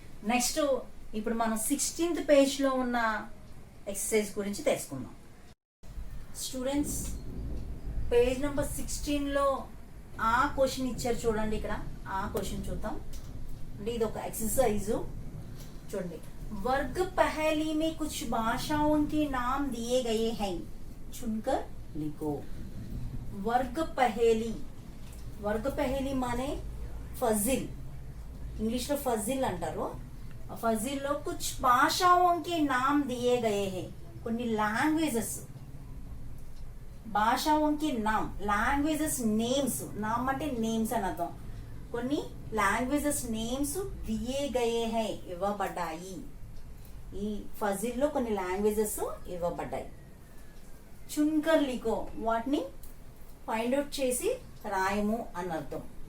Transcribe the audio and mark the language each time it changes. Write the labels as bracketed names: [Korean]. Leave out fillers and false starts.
[Telugu] Next ఇప్పుడు మనం 16th page లో ఉన్న ఎక్సర్సైజ్ గురించి తెలుసుకుందాం. స్టూడెంట్స్, పేజ్ నెంబర్ 16లో ఆ క్వశ్చన్ ఇచ్చారు చూడండి. ఇక్కడ ఆ క్వశ్చన్ చూద్దాం. అంటే ఇది ఒక ఎక్సర్సైజ్ చూడండి. [Hindi] वर्ग पहेली में कुछ भाषाओं के नाम दिए गए हैं, चुनकर लिखो. वर्ग पहेली माने फजिल. [Telugu] इंग्लिश లో ఫజిల్ అంటారు. ఆ ఫజిల్ లో [Hindi] कुछ भाषाओं के नाम दिए गए हैं. [Telugu] కొన్ని లాంగ్వేజెస్, భాషాओं [Hindi] के नाम, [Telugu] లాంగ్వేజెస్ నేమ్స్. నామ్ అంటే నేమ్స్ అని అర్థం. కొన్ని లాంగ్వేజెస్ నేమ్స్ [Hindi] దియే గయే హై [Telugu] ఇవ్వబడ్డాయి. ఈ ఫజిల్ లో కొన్ని లాంగ్వేజెస్ ఇవ్వబడ్డాయి. [Hindi] చున్కర్ లిఖో, [Telugu] వాటిని ఫైండ్ అవుట్ చేసి రాయము అని అర్థం.